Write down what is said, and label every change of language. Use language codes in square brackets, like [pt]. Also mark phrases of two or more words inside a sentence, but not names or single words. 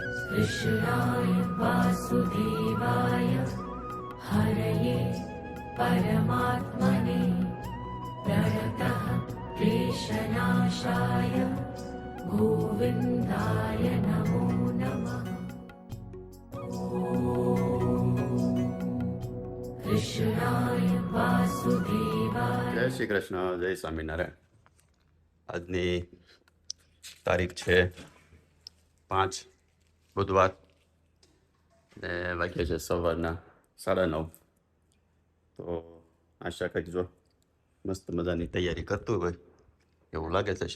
[sa] कृष्णाय वासुदेवाय हरये परमात्मने प्रणतः क्लेशनाशाय गोविन्दाय नमो नमः। कृष्णाय वासुदेवाय। [gu] જય શ્રી કૃષ્ણ, જય સ્વામિનારાયણ. આજની તારીખ છે 5 બુધવાર ને વાગ્યા છે સવારના 9:30. તો આશા કંઈક જો મસ્ત મજાની તૈયારી કરતું હોય એવું લાગે છે.